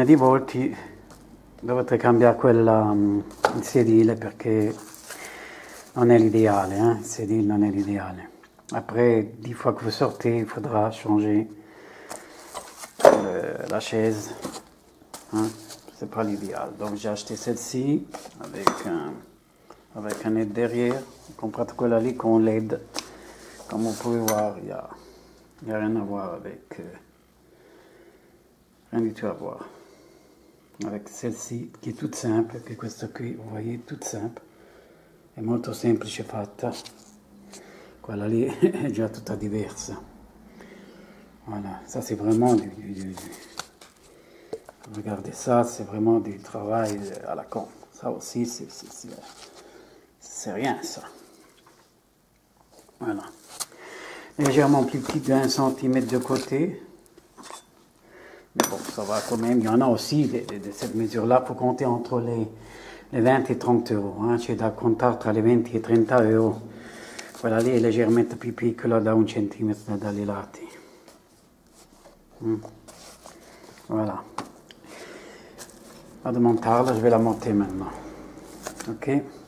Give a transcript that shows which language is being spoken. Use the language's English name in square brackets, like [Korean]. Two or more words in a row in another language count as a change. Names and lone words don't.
[Italian] di volti dovrete cambiare il sedile perché non è l'ideale, il sedile non è l'ideale. [French] Après 10 fois que vous sortez, il faudra changer la chaise, c'est pas l'idéal. Donc j'ai acheté celle-ci avec un aide derrière, [Italian] ho comprato quella lì con LED. [French] Comme vous pouvez voir, il n'y a rien à voir avec, rien du tout à voir avec celle-ci qui est toute simple, [Italian] che questa qui, [French] vous voyez, toute simple, [Italian] è molto semplice fatta, quella lì è già tutta diversa. [French] Voilà, ça c'est vraiment regardez ça, c'est vraiment du travail à la con. Ça aussi, c'est rien ça. Voilà. Légèrement plus petit de 1 cm de côté. Mais bon, ça va quand même. Il y en a aussi de cette mesure-là. Il faut compter entre les 20 et 30 euros. [Italian] C'è da contare tra les 20 et 30 euros. Quella lì è leggermente più piccola da 1 centimetro dai lati. Voilà. Vado a montarla, [French] je vais la monter maintenant. Ok?